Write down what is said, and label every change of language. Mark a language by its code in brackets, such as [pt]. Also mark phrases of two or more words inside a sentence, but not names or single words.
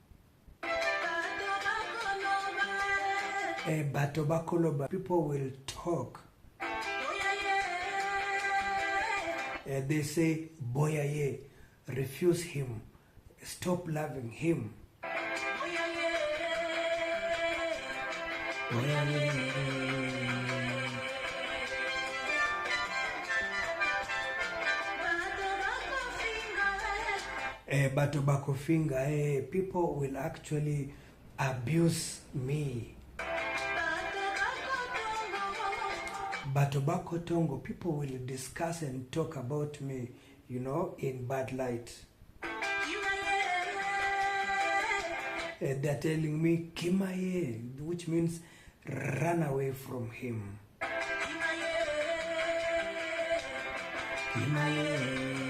[ln] Bato bako loba, [en] people will talk. They say, [ln] Boya ye, [en] refuse him, stop loving him. [ln] Boya ye. Bato bako [en] finger, people will actually abuse me. [ln] Bato bako tongo, [en] people will discuss and talk about me, you know, in bad light. They're telling me, Kimaye, which means run away from him. Kimaye.